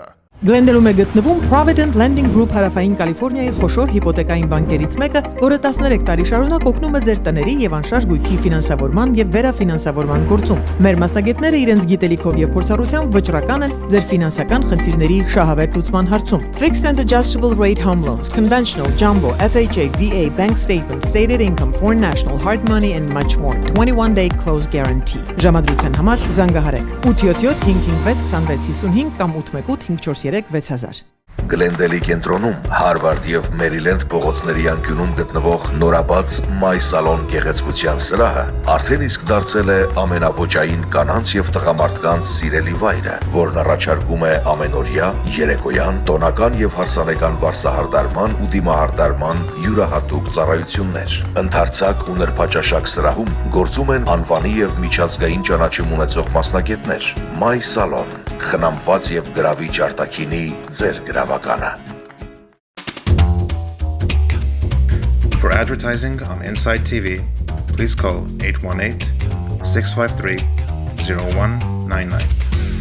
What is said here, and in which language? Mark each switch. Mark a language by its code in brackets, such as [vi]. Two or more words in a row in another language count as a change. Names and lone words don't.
[hy] Գլենդելում է գտնվում Provident Lending Group հարավային Կալիֆոռնիայի խոշոր հիպոթեկային բանկերից մեկը, որը 13 տարի շարունակ օգնում է ձեր տների եւ անշարժ գույքի ֆինանսավորման եւ վերաֆինանսավորման գործում։ Մեր մասնագետները իրենց գիտելիքով եւ փորձառությամբ վճռական են ձեր ֆինանսական խնդիրների շահավետ լուծման հարցում։ [en] Fixed and adjustable rate home loans, conventional, jumbo, FHA, VA, bank statements, stated income, foreign national, hard money and much more. 21-day close guarantee։ [hy] Ժամադրության համար զանգահարեք 877 556 2655 կամ 818 543 6000։ Գլենդելի կենտրոնում, Հարվարդ եւ Մերիլենդ փողոցների անկյունում գտնվող նորաբաց My Salon գեղեցկության սրահը արդեն իսկ դարձել է ամենաոճային կանանց եւ տղամարդկանց սիրելի վայրը, որն առաջարկում է ամենօրյա, երեկոյան, տոնական եւ հարսանեկան վարսահարդարման ու դիմահարդարման յուրահատուկ ծառայություններ։ Ընդարձակ ու նրբաճաշակ սրահում գործում են անվանի եւ միջազգային ճանաչում ունեցող մասնագետներ։ My Salon, խնամված եւ գրավիչ արտաքինի ձեր գրավականը։ [en] For advertising on Inside TV, please call 818-653-0199.